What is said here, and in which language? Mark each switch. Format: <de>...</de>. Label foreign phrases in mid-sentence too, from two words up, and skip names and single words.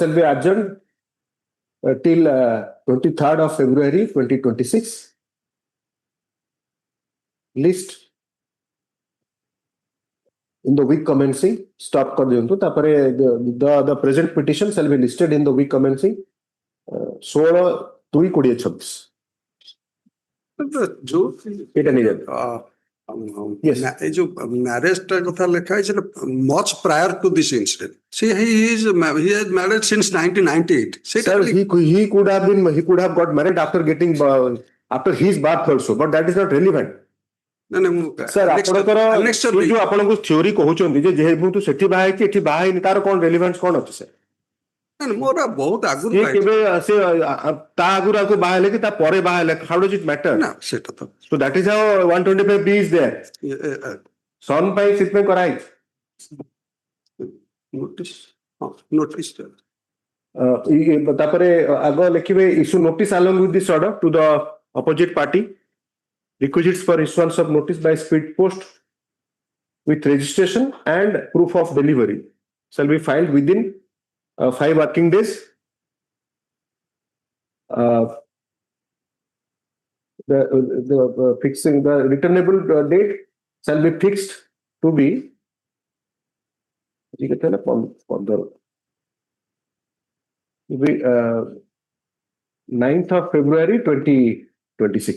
<en>Shall be adjourned till 23rd of February 2026. List in the week commencing.</en> <or>Stop କର ଦିଅନ୍ତୁ.</or> <en>Tapare the present petition shall be listed in the week commencing 16/2/2026.</en> <bn>এটা নিয়ে যাবে। Yes.</bn> <en>Marriage much prior to this incident. See, he has married since 1998. Sir, he could have got married after getting after his birth also, but that is not relevant. Sir,</en> <or>ଆପଣଙ୍କର ଯୋଉ ଆପଣଙ୍କୁ ଥିଓରି କହୁଛନ୍ତି ଯେ ଯେହେତୁ ସେଠି ବାହା ହେଇକି ଏଠି ବାହା ହେଇନି ତାର କଣ ରେଲିଭାନ୍ସ କଣ ଅଛି ସାର୍? ମୋର ବହୁତ ଆଗରୁ କେବେ ସେ ତା ଆଗରୁ ବାହା ହେଲେ କି ତା ପରେ ବାହା ହେଲେ</or> <en>how does it matter?</en> <or>ନା ସେଟା ତ</or> <en>So that is how 125B is there. Son</en> <or>ପାଇଁ ସେଥିପାଇଁ କରାହେଇଛି।</or> <en>notice</en> <or>ତାପରେ ଆଗ ଲେଖିବେ</or> <en>issue notice along with this order to the opposite party. Requisites for issuance of notice by speed post with registration and proof of delivery shall be filed within 5 working days. The fixing the returnable date shall be fixed to be 9th of February 2026.</en>